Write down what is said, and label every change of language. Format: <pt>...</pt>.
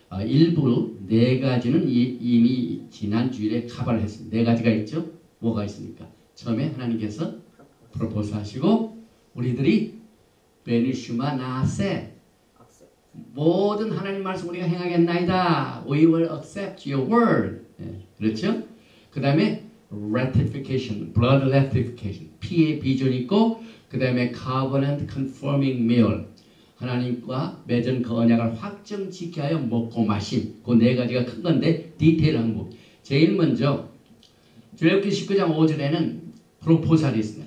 <ko>일부 네 가지는 이미 지난 주일에 커버를 했습니다. 네 가지가 있죠. 뭐가 있습니까? 처음에 하나님께서 프로포즈 하시고 우리들이 베니슈마 나세 모든 하나님 말씀 우리가 행하겠나이다.</ko> <en>We will accept your word.</en> <ko>그렇죠? 그 다음에 ratification, blood ratification, 피의 비전이 있고 그 다음에 covenant confirming meal, 하나님과 맺은 그 언약을 확정 지켜야 하여 먹고 마심. 그 네 가지가 큰 건데 디테일한 부분. 제일 먼저 출애굽기 19장 5절에는 프로포살이 있습니다.</ko>